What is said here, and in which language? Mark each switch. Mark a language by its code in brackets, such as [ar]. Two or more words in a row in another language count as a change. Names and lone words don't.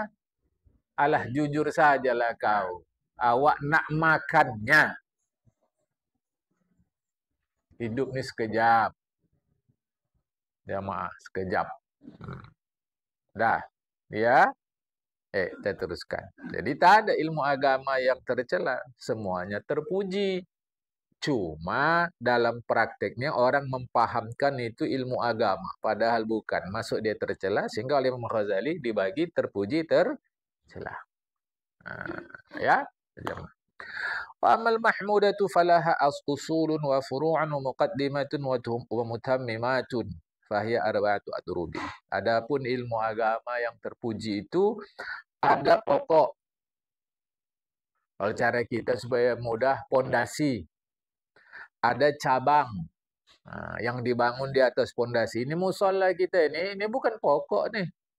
[ms] Alah, jujur sajalah kau. Awak nak makannya. Hidup ni sekejap. Jamaah, sekejap. Dah. Ya? Kita teruskan. Jadi tak ada ilmu agama yang tercela. Semuanya terpuji. [id] Cuma dalam prakteknya orang mempahamkan itu ilmu agama. Padahal bukan. Masuk dia tercela. Sehingga oleh Imam Ghazali dibagi terpuji, tercela. Ya? [ar] فأما المحمودة فلها أصول وفروع ومقدمات ومتممات. فهي أربعة أضرب. [id] Adapun ilmu agama yang terpuji itu ada pokok. Kalau cara kita supaya mudah, pondasi. Ada cabang yang dibangun di atas pondasi. Ini musola kita ini bukan pokok nih.